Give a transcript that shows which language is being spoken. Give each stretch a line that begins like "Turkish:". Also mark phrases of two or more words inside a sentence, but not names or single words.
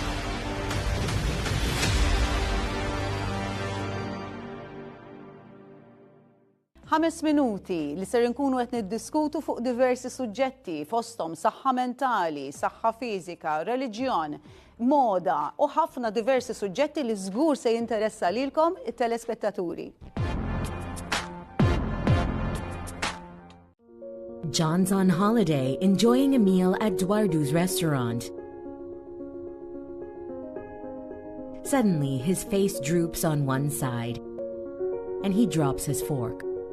Maltese: 5 minuti li ser nkunu qed niddiskutu fuq diversi suġġetti fosthom saħħa mentali, saħħa fiżika, reliġjon, moda u ħafna diversi suġġetti li żgur se jinteressa lilkom it-telespettaturi.
English: John's on holiday, enjoying a meal at Duardu's restaurant. Suddenly, his face droops on one side, and he drops his fork.